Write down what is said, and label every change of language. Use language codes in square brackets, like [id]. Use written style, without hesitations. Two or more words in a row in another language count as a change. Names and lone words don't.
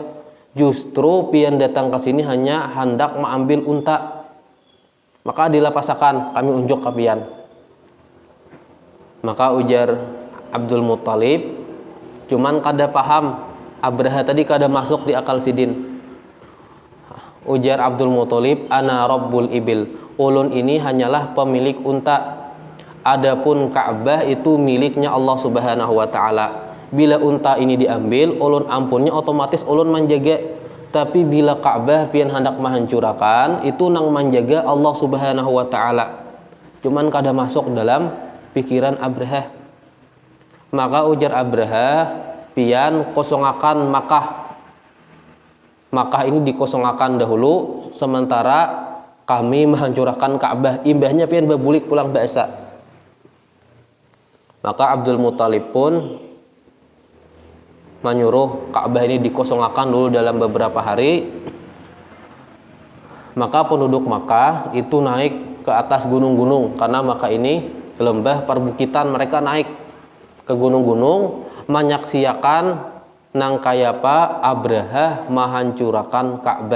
[bjn] Justru pian datang ke sini hanya hendak mengambil unta. Maka dilapasakan, kami unjuk ke pian. Maka ujar Abdul Muttalib, cuman kada paham, Abrahah tadi kada masuk di akal sidin. Ujar Abdul Muttalib, [ar] ana rabbul ibil, [bjn] ulun ini hanyalah pemilik unta. [id] Adapun Ka'bah itu miliknya Allah [ar] Subhanahu wa taala. [bjn] Bila unta ini diambil, ulun ampunnya otomatis ulun menjaga. Tapi bila Ka'bah pian hendak menghancurkan, itu nang menjaga Allah [ar] Subhanahu wa taala. [bjn] Cuman kada masuk dalam pikiran Abrahah. Maka ujar Abrahah, pian kosongakan Makkah. Makkah ini dikosongakan dahulu, sementara kami menghancurkan Ka'bah. Imbahnya pian berbulik pulang biasa. Maka Abdul Muttalib pun menyuruh Ka'bah ini dikosongakan dulu dalam beberapa hari. Maka penduduk Makkah itu naik ke atas gunung-gunung, karena Makkah ini lembah perbukitan, mereka naik ke gunung-gunung menyaksikan nang kaya apa Abrahah menghancurkan Ka'bah.